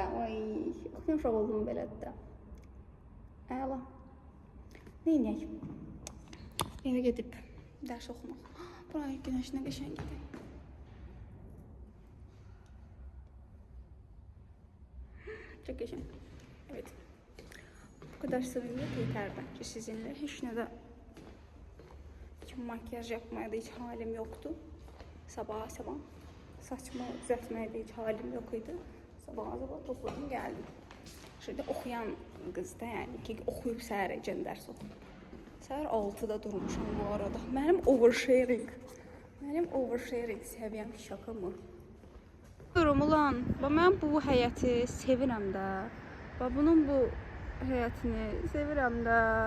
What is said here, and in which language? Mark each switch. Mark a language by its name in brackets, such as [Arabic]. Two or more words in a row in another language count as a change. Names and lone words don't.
[Azerbaijani] Oxuyan uşaq oldum belə də. Əla. Neynəyək? Evə gedib dərs oxumaq. Buraya günəşinə qəşəng gedib. Çox qəşəng. [Turkish] Evet. Bu kadar samimiyet yeter bence sizinle. Hiç ne de makyaj yapmaya da hiç halim yoktu. Sabah saçımı düzeltmeye de hiç halim yok idi. Sabah topladım geldim. Şöyle okuyan kız da yani ki okuyup [Azerbaijani] səhərəcən dərs oxuyub. Səhər 6'da durmuşam bu arada. Mənim oversharing səviyyəm [Turkish] şaka mı? [Azerbaijani] Durum ulan, mən bu həyəti sevirəm də. Və bunun bu həyətini sevirəm də.